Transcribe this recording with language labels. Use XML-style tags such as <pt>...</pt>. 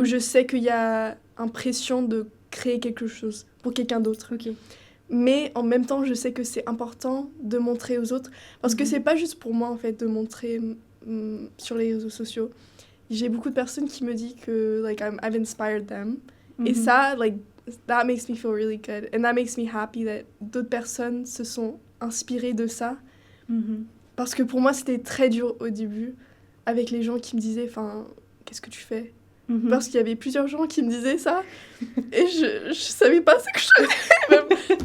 <fr>Ou je sais qu'il y a une pression de créer quelque chose pour quelqu'un d'autre. Ok. Mais en même temps, je sais que c'est important de montrer aux autres. Parce que c'est pas juste pour moi, en fait, de montrer sur les réseaux sociaux. J'ai beaucoup de personnes qui me disent que like,</fr> <en>I've inspired them.</en> <fr>Et ça,</fr> <en>like, that makes me feel really good. And that makes me happy that</en> <fr>d'autres personnes se sont inspirées de ça. Parce que pour moi, c'était très dur au début, avec les gens qui me disaient, enfin, qu'est-ce que tu fais? Parce qu'il y avait plusieurs gens qui me disaient ça. Et je savais pas ce que je faisais.</fr>